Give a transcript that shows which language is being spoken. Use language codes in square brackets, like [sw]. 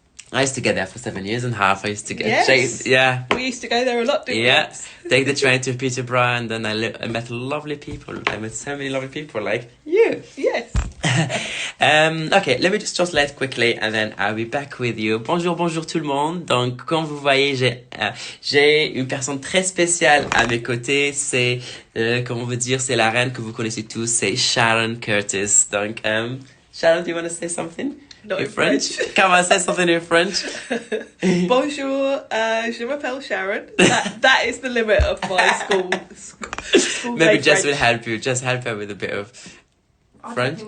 [en] I used to get there for 7.5 years. I used to get We used to go there a lot, didn't we? Take the train to Peterborough, and then I met lovely people. I met so many lovely people like you. Yes. Okay, let me just translate quickly, and then I'll be back with you. [fr] Bonjour tout le monde. Donc, comme vous voyez, j'ai une personne très spéciale à mes côtés. C'est, comment on veut dire, c'est la reine que vous connaissez tous. C'est Sharon Curtis. [en] Donc, Sharon, do you want to say something? Not in French. Come on, say something in French. [fr] Bonjour, je m'appelle Sharon. [en] That is the limit of my school Maybe day Jess French. will help you. Just help her with a bit of French.